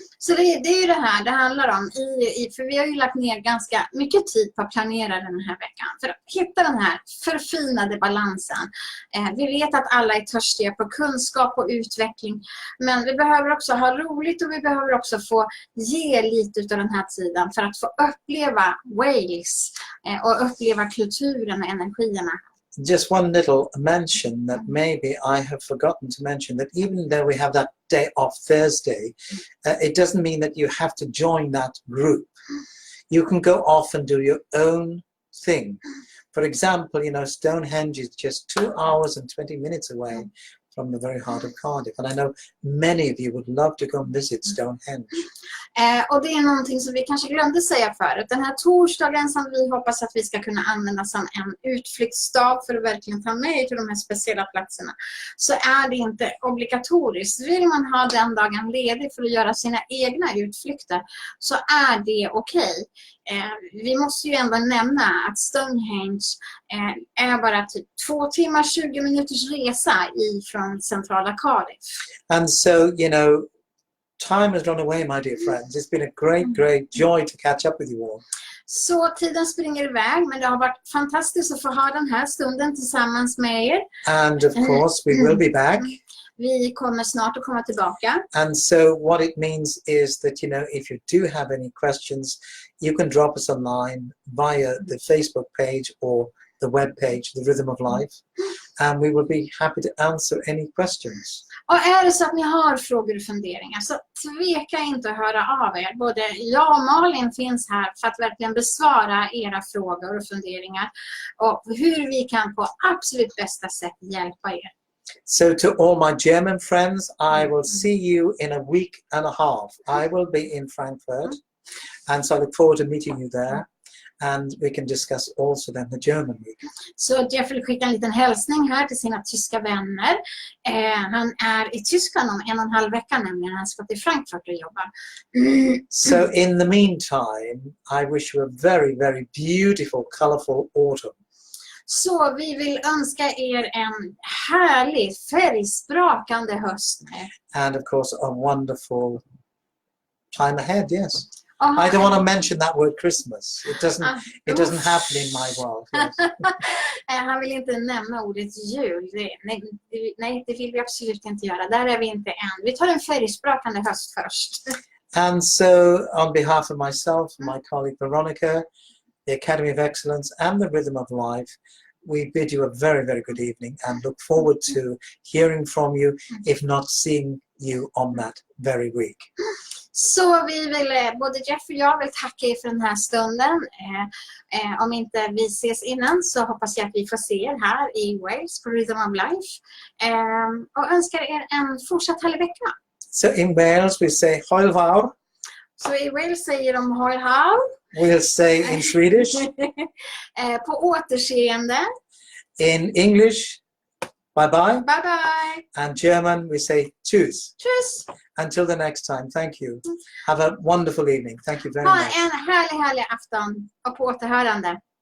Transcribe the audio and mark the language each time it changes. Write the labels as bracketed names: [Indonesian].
[Swedish] Så det är ju det här det handlar om. För vi har ju lagt ner ganska mycket tid på att planera den här veckan. För att hitta den här förfinade balansen. Vi vet att alla är törstiga på kunskap och utveckling. Men vi behöver också ha roligt och vi behöver också få ge lite av den här tiden. För att få uppleva Wales och uppleva kulturen och energierna. [English] Just one little mention that maybe I have forgotten to mention, that even though we have that day off Thursday, it doesn't mean that you have to join that group. You can go off and do your own thing. For example, Stonehenge is just 2 hours and 20 minutes away from the very heart of Cardiff. And I know many of you would love to go and visit Stonehenge. [Swedish] Och det är någonting som vi kanske glömde säga förut. Den här torsdagen som vi hoppas att vi ska kunna använda som en utflyktsdag för att verkligen ta med till de här speciella platserna, så är det inte obligatoriskt. Vill man ha den dagen ledig för att göra sina egna utflykter så är det okej. Vi måste ju ändå nämna att Stonehenge är bara typ 2 timmar 20 minuters resa ifrån centrala Cardiff. [English] And so, time has run away, my dear friends. It's been a great joy to catch up with you all. [Swedish] Så tiden springer iväg, men det har varit fantastiskt att få ha den här stunden tillsammans med er. [English] And of course, we will be back. [Swedish] Vi kommer snart att komma tillbaka. [English] And so what it means is that, if you do have any questions, you can drop us a line via the Facebook page or the web page, The Rhythm of Life, and we will be happy to answer any questions. [Swedish] Och är det så att ni har frågor och funderingar så tveka inte att höra av er. Både jag och Malin finns här för att verkligen besvara era frågor och funderingar och hur vi kan på absolut bästa sätt hjälpa er. [English] So to all my German friends, I will see you in a week and a half. I will be in Frankfurt, and so I look forward to meeting you there. And we can discuss also then the German week. [Swedish] Så Jeff vill skicka en liten hälsning här till sina tyska vänner. Han är i Tyskland om 1,5 vecka nämligen. Han ska till Frankfurt och jobba. [English] So in the meantime, I wish you a very, very beautiful, colorful autumn. [Swedish] Så vi vill önska er en härlig, färgsprakande höst nu. [English] And of course, a wonderful time ahead, yes. [Swedish] Och- [English] I don't want to mention that word Christmas. It doesn't happen in my world. Yes. [Swedish] Han vill inte nämna ordet jul. Nej, det vill vi absolut inte göra. Där är vi inte än. Vi tar en färgsprakande höst först. [English] And so, on behalf of myself, my colleague Veronica, the Academy of Excellence, and the Rhythm of Life, we bid you a very, very good evening and look forward to hearing from you, if not seeing you on that very week. [Swedish] Så vi vill, både Jeff och jag vill tacka er för den här stunden. Om inte vi ses innan så hoppas jag att vi får se er här i Wales på Rhythm of Life. Och önskar er en fortsatt härlig vecka. [English] So in Wales we say [Welsh] Hwyl fawr. [Swedish] Så i Wales säger de hoi hau. [English] We'll say in Swedish. [Swedish] På återseende. [English] In English, bye bye. Bye bye. And German we say tschüss. [German] Tschüss. [English] Until the next time, thank you. Have a wonderful evening. Thank you very [Swedish] Ha [English] much. [Swedish] en härlig afton och på återhörande.